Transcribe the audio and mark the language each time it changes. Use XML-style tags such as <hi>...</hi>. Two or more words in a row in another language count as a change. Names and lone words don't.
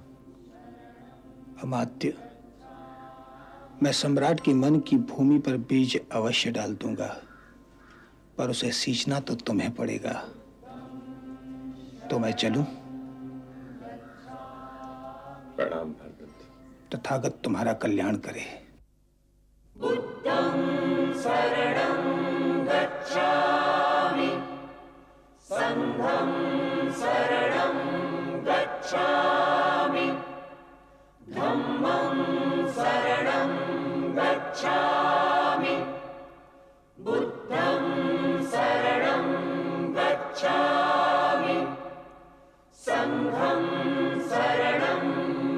<hi>अमात्य, मैं सम्राट की मन की भूमि पर बीज अवश्य डाल दूंगा, पर उसे सींचना तो तुम्हें पड़ेगा। तो मैं चलूं? प्रणाम भरत। तथागत तुम्हारा कल्याण करे।</hi> <pi>बुद्धं शरणं गच्छामि, संघं शरणं गच्छामि, धम्मं शरणं गच्छामि, बुद्धं शरणं गच्छामि, संघं शरणं</pi>